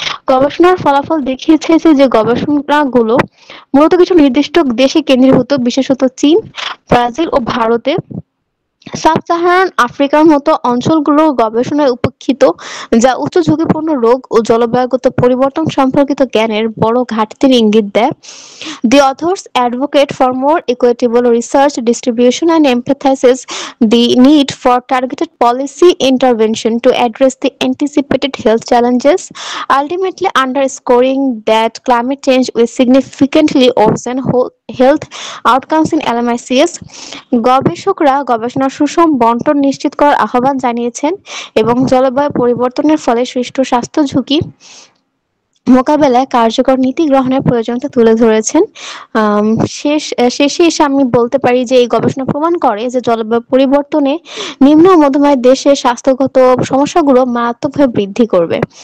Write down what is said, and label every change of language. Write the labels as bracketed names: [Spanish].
[Bangla] গবেষণার ফলাফল দেখিয়েছে যে গবেষণাগুলো মূলত কিছু নির্দিষ্ট দেশে কেন্দ্রীভূত, বিশেষত চীন, ব্রাজিল ও ভারতে। সাব-সাহারান আফ্রিকার মতো অঞ্চলগুলোর গবেষণায় উপেক্ষিত, যা উচ্চ ঝুঁকিপূর্ণ রোগ ও জলবায়ুগত পরিবর্তন সম্পর্কিত জ্ঞানের বড় ঘাটতির ইঙ্গিত দেয়। [English] The authors advocate for more equitable research distribution and emphasizes the need for targeted policy intervention to address the anticipated health challenges, ultimately underscoring that climate change will significantly worsen health outcomes in LMICs. [Bangla] গবেষকরা গবেষণার সুষম বণ্টন নিশ্চিত করার আহ্বান জানিয়েছেন এবং জলবায়ু পরিবর্তনের ফলে সৃষ্ট স্বাস্থ্য ঝুঁকি মোকাবেলায় কার্যকর নীতি গ্রহণের প্রয়োজনীয়তা তুলে ধরেছেন। আম, শেষে এসে আমি বলতে পারি যে এই গবেষণা প্রমাণ করে যে জলবায়ু পরিবর্তনে নিম্ন ও মধ্যম আয়ের দেশে স্বাস্থ্যগত সমস্যাগুলো মারাত্মকভাবে বৃদ্ধি করবে।